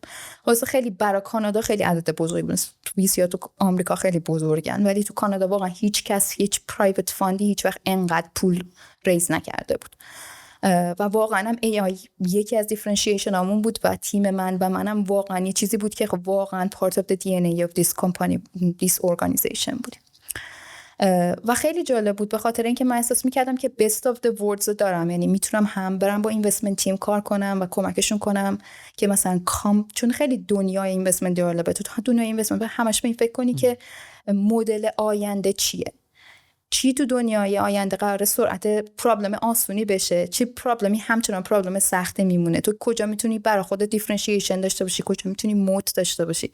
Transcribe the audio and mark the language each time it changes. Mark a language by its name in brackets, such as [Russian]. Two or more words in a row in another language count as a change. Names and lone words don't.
[Persian] واسه خیلی برای کانادا خیلی عدد بزرگی بود. ویسی ها تو آمریکا خیلی بزرگن ولی تو کانادا واقعا هیچ [English] private fund [Persian] هیچ وقت انقدر پول ریز نکرده بود و واقعا هم AI یکی از دیفرنشیشن هامون بود و تیم منم واقعا یه چیزی بود که واقعا [English] part of the DNA of this company, this organization [Persian] بود و خیلی جالب بود به خاطر اینکه من احساس میکردم که [English] best of the worlds [Persian] دارم، یعنی میتونم هم برم با [English] investment team [Persian] کار کنم و کمکشون کنم که مثلا چون خیلی دنیای اینوستمنت جالبه، تو دنیای اینوستمنت همش به این فکر کنی که مدل آینده چی تو دنیای آینده قراره سرعت پرابلم آسونی بشه، چی پرابلمی همچنان پرابلم سخته میمونه، تو کجا میتونی برای خودت دیفرنشیشن داشته باشی، کجا میتونی موت داشته باشی.